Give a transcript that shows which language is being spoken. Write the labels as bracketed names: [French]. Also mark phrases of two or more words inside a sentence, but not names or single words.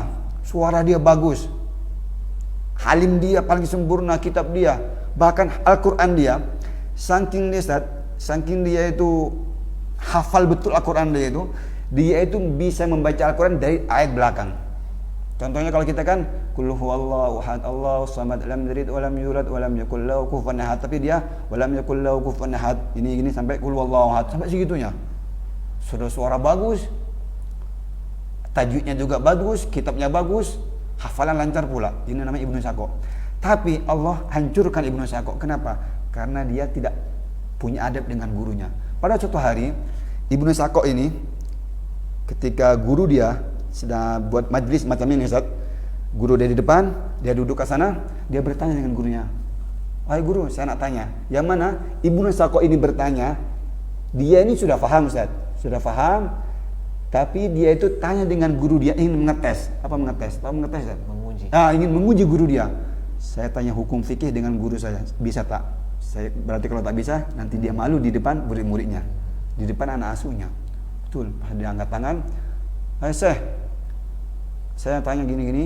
[Indonesian] Suara dia bagus. Halim dia paling sempurna, kitab dia, bahkan Al-Quran dia, saking dia itu hafal betul Al-Quran dia itu bisa membaca Al-Quran dari ayat belakang. Contohnya kalau kita kan [Arabic] قل هو الله أحد، الله الصمد، لم يلد ولم يولد ولم يكن له كفوا أحد, [Indonesian] tapi dia [Arabic] ولم يكن له كفوا أحد. [Indonesian] Ini sampai [Arabic] قل هو الله أحد, [Indonesian] sampai segitunya. Suara bagus, tajwidnya juga bagus, kitabnya bagus, hafalan lancar pula. Ini namanya Ibnu Sako. Tapi Allah hancurkan Ibnu Sako. Kenapa? Karena dia tidak punya adab dengan gurunya. Pada suatu hari Ibnu Sako ini ketika guru dia sedang buat majlis macam ini Ustaz, guru dia di depan, dia duduk ke sana, dia bertanya dengan gurunya, "Wahai guru, saya nak tanya." Yang mana Ibnu Sako ini bertanya, dia ini sudah faham Ustaz, sudah faham, tapi dia itu tanya dengan guru dia, ingin mengetes. Apa mengetes? Tahu mengetes Ustaz? Menguji. Ingin menguji guru dia. Saya tanya hukum fikih dengan guru saya, bisa tak? Saya berarti kalau tak bisa, nanti dia malu di depan murid-muridnya, di depan anak asuhnya. Betul. Pas dia angkat tangan, "Hai Syekh, saya tanya gini-gini."